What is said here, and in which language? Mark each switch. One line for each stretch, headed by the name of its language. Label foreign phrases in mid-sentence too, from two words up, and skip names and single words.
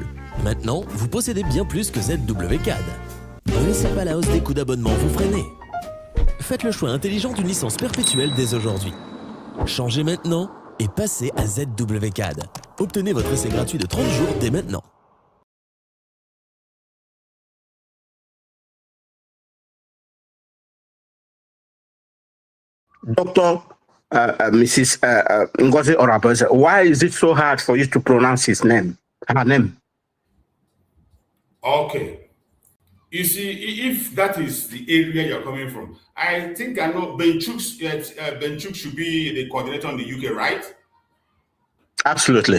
French: Maintenant, vous possédez bien plus que ZWCAD. Ne laissez pas la hausse des coûts d'abonnement vous freiner. Faites le choix intelligent d'une licence perpétuelle dès aujourd'hui. Changez maintenant et passez à ZWCAD. Obtenez votre essai gratuit de 30 jours dès maintenant.
English: Dr. Mrs. Ngozi Oraboze, why is it so hard for you to pronounce her name? Okay. You see, if that is the area you're coming from, I think I know Ben Chuk should be the coordinator in the UK, right? Absolutely.